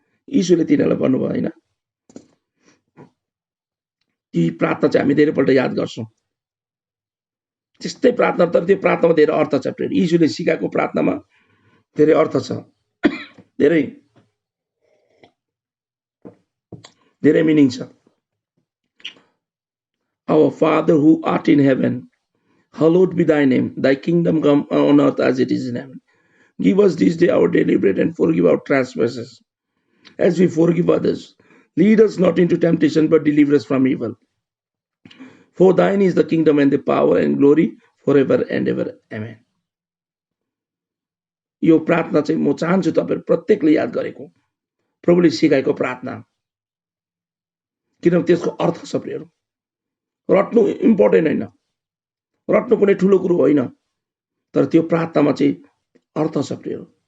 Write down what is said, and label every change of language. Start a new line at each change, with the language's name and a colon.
Nepali: यीशुले तिनीहरूलाई भन्नुभयो हैन, ती प्रार्थना चाहिँ हामी धेरैपल्ट याद गर्छौँ। त्यस्तै प्रार्थना, तर त्यो प्रार्थनामा धेरै अर्थ छ। यीशुले सिकाएको प्रार्थनामा धेरै अर्थ छ, धेरै मिनिङ छ।
English: Our Father who art in heaven, hallowed be thy name. Thy kingdom come on earth as it is in heaven. Give us this day our daily bread and forgive our trespasses as we forgive others. Lead us not into temptation but deliver us from evil. For thine is the kingdom and the power and glory forever and ever. Amen.
Nepali: यो प्रार्थना चाहिँ म चाहन्छु तपाईहरु प्रत्येकले याद गरेको, प्रभुले सिकाएको प्रार्थना, किनभने त्यसको अर्थ छ प्रियहरू। रट्नु इम्पोर्टेन्ट हैन, रट्नु कुनै ठुलो कुरो होइन, तर त्यो प्रार्थनामा चाहिँ अर्थ छ प्रियहरू।